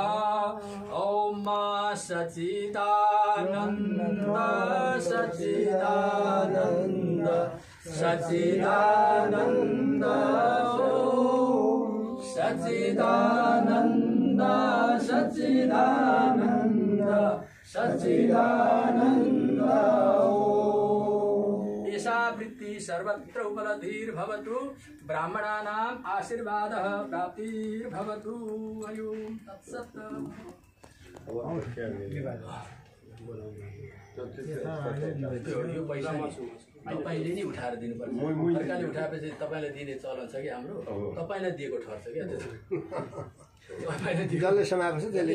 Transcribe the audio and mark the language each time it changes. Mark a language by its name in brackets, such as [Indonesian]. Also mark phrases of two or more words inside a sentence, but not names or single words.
[Sanskrit] ॐ सच्चिदानन्द सच्चिदानन्द सच्चिदानन्द सच्चिदानन्द सच्चिदानन्द सच्चिदानन्द। एषा वृत्ति सर्वत्र उपलब्धिर्भवतु ब्राह्मणानाम् आशीर्वादः प्राप्तिर्भवतु। अयो तत्सत्। [Nepali] तपाईले नि उठाएर दिनुपर्छ। सरकारले उठाएपछि तपाईलाई दिने चलन छ कि हाम्रो तपाईलाई दिएको ठहर छ क्या जसले समाएको छ त्यसले